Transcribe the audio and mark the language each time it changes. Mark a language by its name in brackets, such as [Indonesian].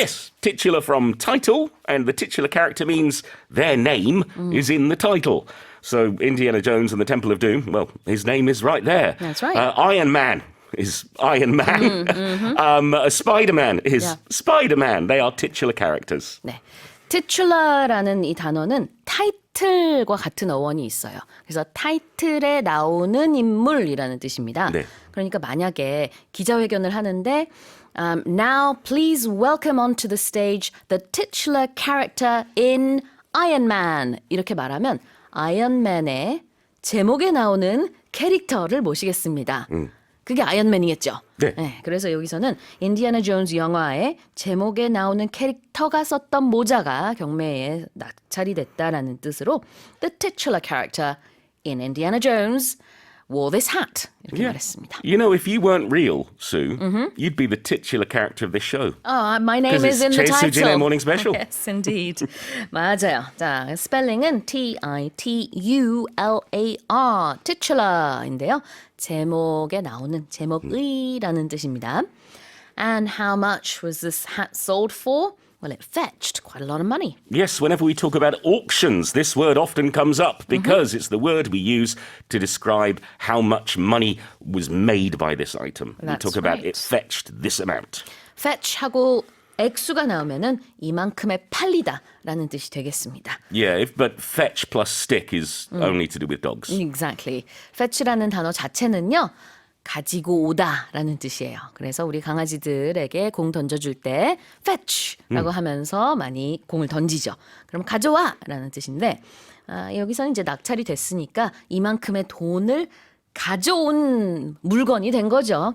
[English] Yes, titular from title, and the titular character means their name is in the title. So Indiana Jones and the Temple of Doom, well, his name is right there. That's right. Iron Man is Iron Man. Spider-Man is Yeah. Spider-Man. They are titular characters. [Korean] 네. titular라는 이 단어는 타이틀과 같은 어원이 있어요. 그래서 타이틀에 나오는 인물이라는 뜻입니다. 네. 그러니까 만약에 기자회견을 하는데 [English] Now please welcome onto the stage the titular character in Iron Man [Korean] 이렇게 말하면 아이언맨의 제목에 나오는 캐릭터를 모시겠습니다. 그게 아이언맨이겠죠. 네. 그래서 여기서는 인디아나 존스 영화의 제목에 나오는 캐릭터가 썼던 모자가 경매에 낙찰이 됐다라는 뜻으로 [English] The titular character in Indiana Jones wore this hat [Korean] 이렇게 말했습니다. [English] You know, if you weren't real, Sue, you'd be the titular character of this show. My name 'Cause is it's in the Chase title. Sujin Morning Special. Yes, indeed. [Korean] 맞아요. 자, 스펠링은 T-I-T-U-L-A-R, titular인데요. 제목에 나오는 제목의라는 뜻입니다. [English] And how much was this hat sold for? Well, it fetched quite a lot of money. Yes, whenever we talk about auctions, this word often comes up because it's the word we use to describe how much money was made by this item. We That's talk about right. it fetched this amount. [Korean] fetch하고 액수가 나오면은 이만큼에 팔리다라는 뜻이 되겠습니다. [English] Yeah, but fetch plus stick is only to do with dogs. Exactly. [Korean] fetch라는 단어 자체는요. 가지고 오다라는 뜻이에요. 그래서 우리 강아지들에게 공 던져줄 때 fetch라고 하면서 많이 공을 던지죠. 그럼 가져와라는 뜻인데 여기서는 이제 낙찰이 됐으니까 이만큼의 돈을 가져온 물건이 된 거죠.